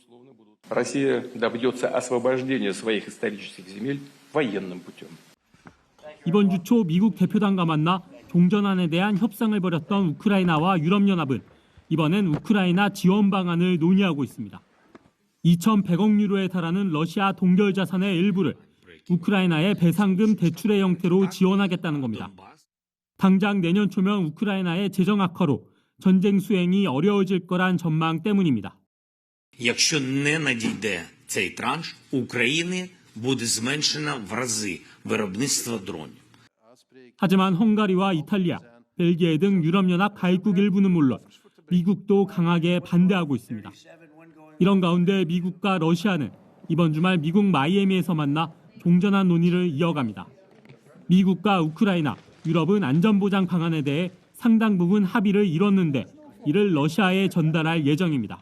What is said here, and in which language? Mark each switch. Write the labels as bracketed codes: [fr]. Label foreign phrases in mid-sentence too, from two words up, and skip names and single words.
[ko] 이번 주 초 미국 대표단과 만나 종전안에 대한 협상을 벌였던 우크라이나와 유럽연합은 이번엔 우크라이나 지원 방안을 논의하고 있습니다. 2,100억 유로에 달하는 러시아 동결 자산의 일부를 우크라이나의 배상금 대출의 형태로 지원하겠다는 겁니다. 당장 내년 초면 우크라이나의 재정 악화로 전쟁 수행이 어려워질 거란 전망 때문입니다. [uk] Якщо не надійде цей транш, України буде зменшено в рази виробництво дронів. [ko] 하지만 헝가리와 이탈리아, 벨기에 등 유럽연합 가입국 일부는 물론 미국도 강하게 반대하고 있습니다. 이런 가운데 미국과 러시아는 이번 주말 미국 마이애미에서 만나 종전한 논의를 이어갑니다. 미국과 우크라이나, 유럽은 안전보장 방안에 대해 상당 부분 합의를 이뤘는데 이를 러시아에 전달할 예정입니다.